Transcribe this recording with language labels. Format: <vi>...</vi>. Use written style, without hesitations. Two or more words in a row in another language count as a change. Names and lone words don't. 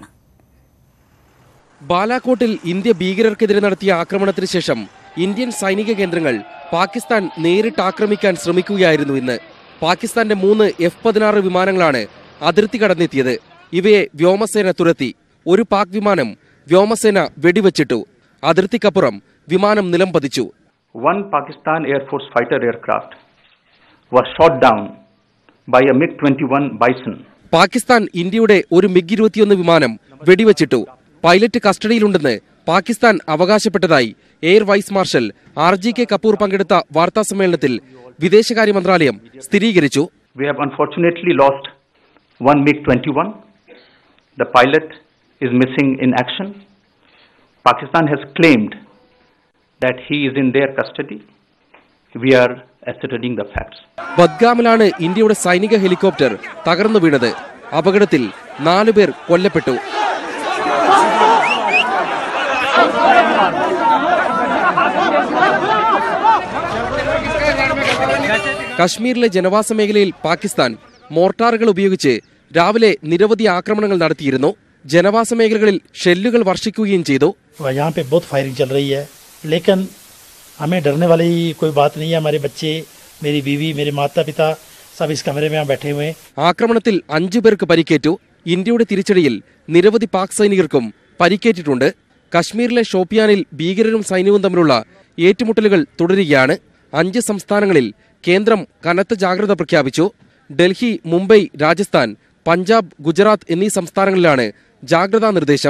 <ml>ബാലാകോട്ടിൽ ഇന്ത്യ ഭീകരർക്കെതിരെ നടത്തിയ ആക്രമണത്തിന് ശേഷം ഇന്ത്യൻ സൈനിക കേന്ദ്രങ്ങൾ പാകിസ്ഥാൻ നേരിട്ട് ആക്രമിക്കാൻ ശ്രമിക്കുകയായിരുന്നു. ഇന്ന് പാകിസ്ഥാന്റെ 3 F-16 വിമാനങ്ങളാണ് അതിർത്തി കടന്നെത്തിയത്. ഇവയെ വ്യോമസേന തുരത്തി. ഒരു പാക് വിമാനം വ്യോമസേന വെടിവെച്ചിട്ടു. അതിർത്തിക്കപ്പുറം വിമാനം നിലം പതിച്ചു.</ml> <en>One Pakistan Air Force fighter aircraft was shot down by a MiG-21 Bison.</en> <ml>പാകിസ്ഥാൻ ഇന്ത്യയുടെ ഒരു MiG-21 വിമാനം വെടിവെച്ചിട്ടു. പൈലറ്റ് കസ്റ്റഡിയിലുണ്ടെന്ന് പാകിസ്ഥാൻ അവകാശപ്പെട്ടതായി</ml> <en>Air Vice Marshal</en> <ml>RGK കപൂർ പങ്കെടുത്ത വാർത്താ സമ്മേളനത്തിൽ വിദേശകാര്യ മന്ത്രാലയം സ്ഥിരീകരിച്ചു.</ml> <en>We have unfortunately lost one MiG-21. The pilot is missing in action. Pakistan has claimed that he is in their custody. We are ascertaining the facts.</en> <ml>ബദ്ഗാമിലാണ് ഇന്ത്യയുടെ സൈനിക ഹെലികോപ്റ്റർ തകർന്നു വീണത്. അപകടത്തിൽ 4 പേർ കൊല്ലപ്പെട്ടു. കശ്മീരിലെ ജനവാസ മേഖലയിൽ പാകിസ്ഥാൻ മോർട്ടാറുകൾ ഉപയോഗിച്ച് രാവിലെ നിരവധി ആക്രമണങ്ങൾ നടത്തിയിരുന്നു. ജനവാസ മേഖലകളിൽ ഷെല്ലുകൾ വർഷിക്കുകയും ചെയ്തു.</ml> <hi>यहाँ पे बहुत फायरिंग चल रही है, लेकिन हमें डरने वाली कोई बात नहीं है. हमारे बच्चे, मेरी बीवी, मेरे माता पिता सब इस कमरे में बैठे हुए हैं.</hi> <ml>ആക്രമണത്തിൽ 5 പേർക്ക് പരിക്കേറ്റു. ഇന്ത്യയുടെ തിരിച്ചടിയിൽ നിരവധി പാക് സൈനികർക്കും പരിക്കേറ്റിട്ടുണ്ട്. കശ്മീരിലെ ഷോപ്പിയാനിൽ ഭീകരരും സൈന്യവും തമ്മിലുള്ള ഏറ്റുമുട്ടലുകൾ തുടരുകയാണ്. 5 സംസ്ഥാനങ്ങളിൽ കേന്ദ്രം കനത്ത ജാഗ്രത പ്രഖ്യാപിച്ചു. ഡൽഹി, മുംബൈ, രാജസ്ഥാൻ, പഞ്ചാബ്, ഗുജറാത്ത് എന്നീ സംസ്ഥാനങ്ങളിലാണ് ജാഗ്രതാ നിർദ്ദേശം.</ml>